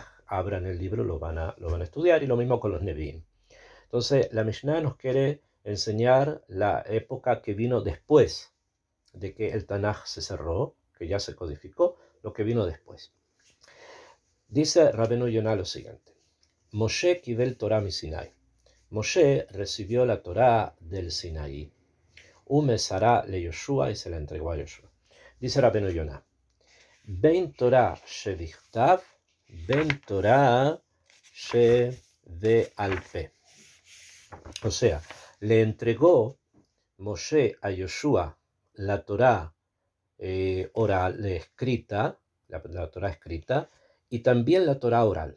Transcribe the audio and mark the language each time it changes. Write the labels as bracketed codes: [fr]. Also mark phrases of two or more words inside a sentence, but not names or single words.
[es] Abran el libro, lo van a estudiar, y lo mismo con los Nevi'im. Entonces, la Mishnah nos quiere enseñar la época que vino después de que el Tanaj se cerró, que ya se codificó, lo que vino después. Dice Rabbeinu Yonah lo siguiente: [he] משה קיבל תורה מסיני. [es] Moshe recibió la Torah del Sinaí. [he] ומסרה ליהושע, [es] y se la entregó a Yoshua. [he] Dice Rabbeinu Yonah: בין תורה שבכתב בין תורה שבעל פה. [es] O sea, le entregó Moshe a Yoshua la Torah oral, escrita, la Torah escrita, y también la Torah oral.